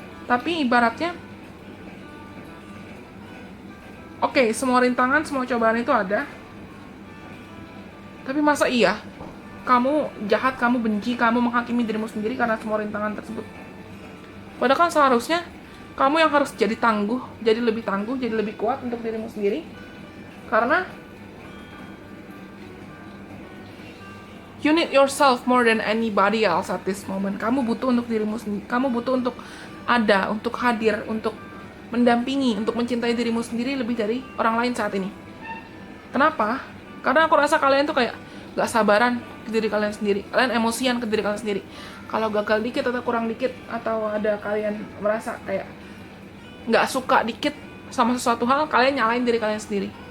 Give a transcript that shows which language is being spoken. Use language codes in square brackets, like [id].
[id] Tapi ibaratnya, oke, semua rintangan, semua cobaan itu ada. Tapi masa iya kamu jahat, kamu benci, kamu menghakimi dirimu sendiri karena semua rintangan tersebut? Padahal kan seharusnya kamu yang harus jadi lebih tangguh, jadi lebih kuat untuk dirimu sendiri. Karena [en] you need yourself more than anybody else at this moment. [id] Kamu butuh untuk dirimu sendiri. Kamu butuh untuk ada, untuk hadir, untuk mendampingi, untuk mencintai dirimu sendiri lebih dari orang lain saat ini. Kenapa? Karena aku rasa kalian tuh kayak gak sabaran ke diri kalian sendiri. Kalian emosian ke diri kalian sendiri. Kalau gagal dikit atau kurang dikit, atau ada kalian merasa kayak gak suka dikit sama sesuatu hal, kalian nyalain diri kalian sendiri.